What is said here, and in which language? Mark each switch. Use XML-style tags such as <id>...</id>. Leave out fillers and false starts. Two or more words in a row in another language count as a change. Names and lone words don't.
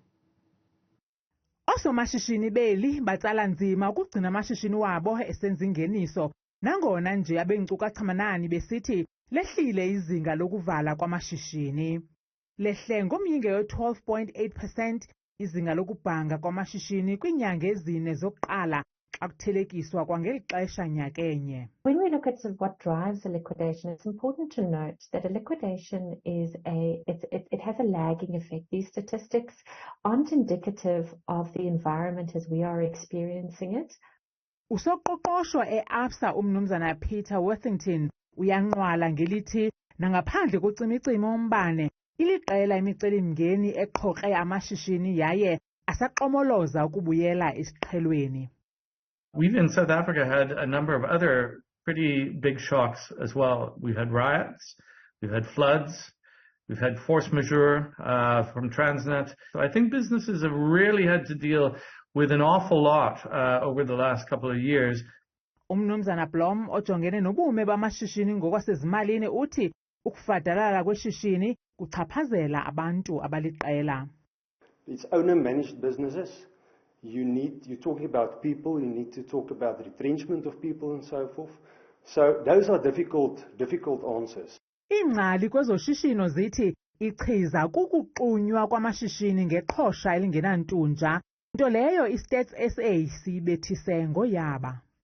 <xh>Osomashishini beli batsala nzima ukugcina amashishini wabo esenza ingeniso nangona nje abeenkcukacha manani besithi lehlile izinga lokuvala kwamashishini. Lehle ngomyinge yo-12.8% izinga lokubhanga kwamashishini kwiinyanga ezine zokuqala akuthelekiswa kwangeli xesha nyakenye.</xh> <en>When we look at sort of what drives a liquidation, it's important to note that a liquidation is it has a lagging effect. These statistics aren't indicative of the environment as we are experiencing it.</en> <xh>Usoqoqosho eAbsa umnumzana Peter Worthington uyanqwala ngelithi nangaphandle kocimicimi ombane iliqela imicelimngeni eqhoqe amashishini yaye asaqomoloza ukubuyela isiqhelweni.</xh> <en>We've in South Africa had a number of other pretty big shocks as well. We've had riots, we've had floods, we've had force majeure from Transnet. So I think businesses have really had to deal with an awful lot over the last couple of years.</en> <xh>Umnumzana Blom ojongene nobume bamashishini ngokwasezimalini uthi ukufadalala kweshishini kuchaphazela abantu abaliqela.</xh> <en>It's owner-managed businesses. you're talking about people, you need to talk about retrenchment of people and so forth. So those are difficult answers.</en> <xh>Iingcali kwezoshishino zithi ichiza kukuqunywa kwamashishini ngeqhosha elingenantunja, nto leyo iStats SA siyibethise ngoyaba.</xh>